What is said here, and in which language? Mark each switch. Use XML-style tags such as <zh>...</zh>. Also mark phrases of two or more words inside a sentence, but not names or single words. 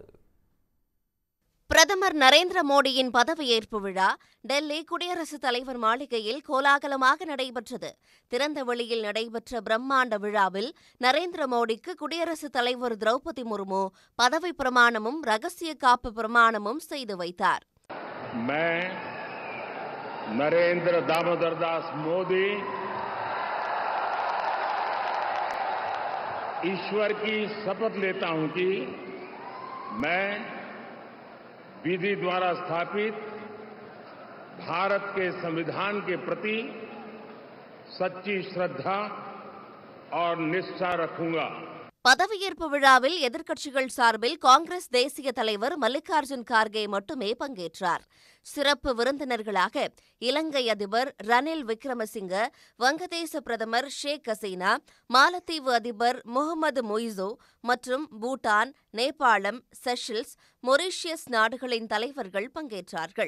<ta>பிரதமர் நரேந்திர மோடியின் பதவியேற்பு விழா டெல்லி குடியரசுத் தலைவர் மாளிகையில் கோலாகலமாக நடைபெற்றது. திறந்த வெளியில் நடைபெற்ற பிரம்மாண்ட விழாவில் நரேந்திர மோடிக்கு குடியரசுத் தலைவர் திரௌபதி முர்மு பதவி பிரமாணமும் ரகசிய காப்பு பிரமாணமும் செய்து வைத்தார்.</ta> <hi>नरेंद्र दामोदर दास मोदी ईश्वर की शपथ लेता हूं कि मैं विधि द्वारा स्थापित भारत के संविधान के प्रति सच्ची श्रद्धा और निष्ठा रखूंगा.</hi> <ta>பதவியேற்பு விழாவில் எதிர்க்கட்சிகள் சார்பில் காங்கிரஸ் தேசிய தலைவர் மல்லிகார்ஜுன் கார்கே மட்டுமே பங்கேற்றார். சிறப்பு விருந்தினர்களாக இலங்கை அதிபர் ரணில் விக்ரமசிங்க, வங்கதேச பிரதமர் ஷேக் ஹசீனா, மாலத்தீவு அதிபர் முகமது மொய்சோ மற்றும் பூட்டான், நேபாளம், செஷல்ஸ், மொரீஷியஸ் நாடுகளின் தலைவர்கள் பங்கேற்றார்கள்.</ta>